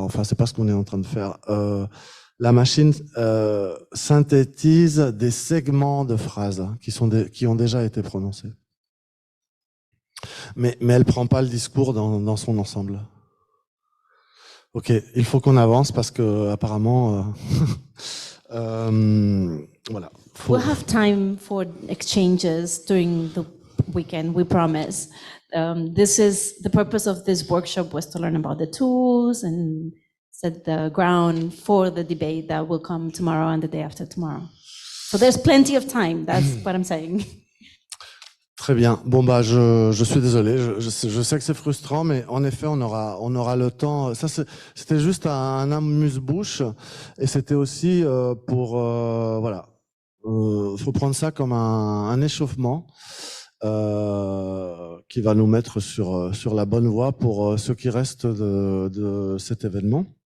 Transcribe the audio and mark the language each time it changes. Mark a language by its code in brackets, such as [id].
[fr] Enfin, c'est pas ce qu'on est en train de faire. La machine synthétise des segments de phrases qui ont déjà été prononcés. Mais elle prend pas le discours dans son ensemble. Ok, il faut qu'on avance parce que apparemment, voilà. [en] We'll have time for exchanges during the weekend, we promise. This is the purpose of this workshop was to learn about the tools and set the ground for the debate that will come tomorrow and the day after tomorrow. So there's plenty of time, that's what I'm saying. [fr] Très bien. Bon, bah, je suis désolé. Je sais que c'est frustrant, mais en effet, on aura le temps. Ça, c'était juste un amuse-bouche, et c'était aussi pour, voilà. Faut prendre ça comme un échauffement qui va nous mettre sur la bonne voie pour ce qui reste de cet événement.